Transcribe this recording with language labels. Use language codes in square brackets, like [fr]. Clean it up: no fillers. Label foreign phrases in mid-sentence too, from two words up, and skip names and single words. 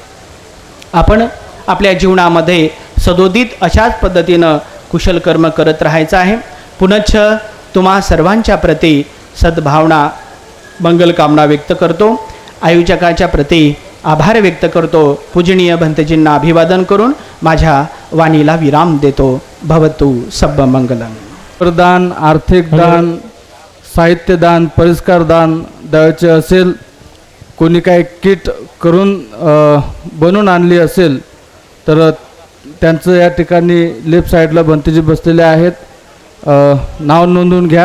[mr] आपण आपल्या जीवनामध्ये सदोदित अशाच पद्धतीनं कुशल कर्म करत राहायचं आहे. पुनश्च तुम्हा सर्वांच्या प्रती सद्भावना, मंगलकामना व्यक्त करतो. आयोजकाच्या प्रती आभार व्यक्त करतो. पूजनीय भंतेजींना अभिवादन करून माझ्या वाणीला विराम देतो. [pi] भवतु सब्ब मंगलम. [mr] दान, आर्थिक दान, साहित्य दान, परिष्कार दान द्यायचे असेल, कोणी काही किट करून बनवून आणली असेल तर त्यांचं या ठिकाणी [en] left side [mr] भंतेजी बसलेले आहेत, नाव नोंदवून घ्या.